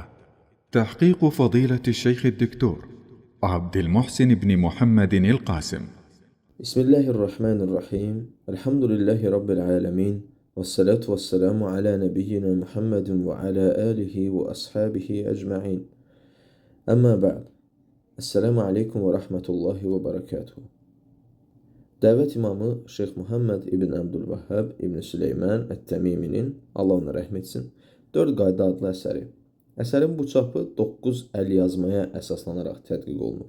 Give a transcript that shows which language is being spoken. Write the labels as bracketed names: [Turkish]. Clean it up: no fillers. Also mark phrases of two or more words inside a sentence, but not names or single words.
[Arabic] تحقيق فضيلة الشيخ الدكتور عبد المحسن بن محمد القاسم. بسم الله الرحمن الرحيم. الحمد لله رب العالمين، والصلاة والسلام على نبينا محمد وعلى آله وأصحابه أجمعين. أما بعد. السلام عليكم ورحمة الله وبركاته. [Azerbaijani] Dəvət imamı Şeyx Muhammed ibn Abdülvahhab ibn Süleyman Ət-Təmiminin, Allah ona rəhm etsin, 4 qayda adlı əsəri. Əsərin bu çapı 9 əlyazmaya əsaslanaraq tədqiq olunub.